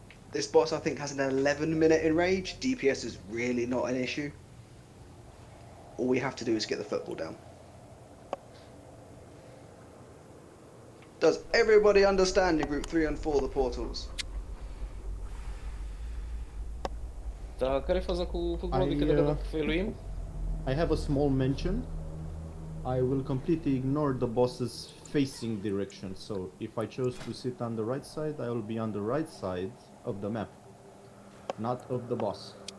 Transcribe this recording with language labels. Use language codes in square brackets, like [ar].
[en] This boss, I think, has an 11-minute enrage. DPS is really not an issue. All we have to do is get the football down. Does everybody understand in Group 3 and 4 the portals? [ro] Da, care-i faza cu făcămă de câte dacă failuim? [en] I have a small mention. I will completely ignore the boss's facing direction. So if I chose to sit on the right side, I will be on the right side of the map, not of the boss.